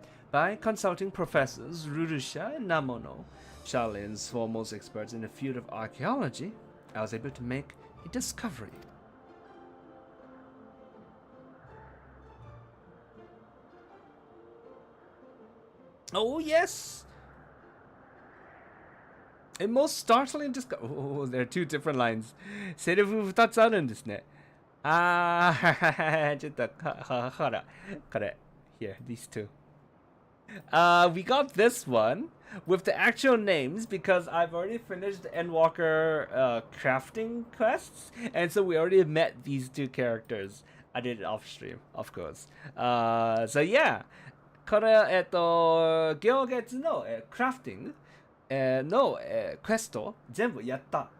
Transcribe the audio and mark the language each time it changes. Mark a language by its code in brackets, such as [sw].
[en] By consulting Professors Rurusha and Namono, Shaolin's foremost experts in the field of archaeology, I was able to make a discovery. Oh yes! A most startling discovery. Oh, there are two different lines. [ja] セリフ2つあるんですね。あー、ちょっと、ほら、これ。 [en] Here, these two. We got this one with the actual names because I've already finished the Endwalker crafting quests, and so we already met these two characters. I did it off stream, of course. So yeah, [ja] これ行月のクラフティングのクエスト全部やった。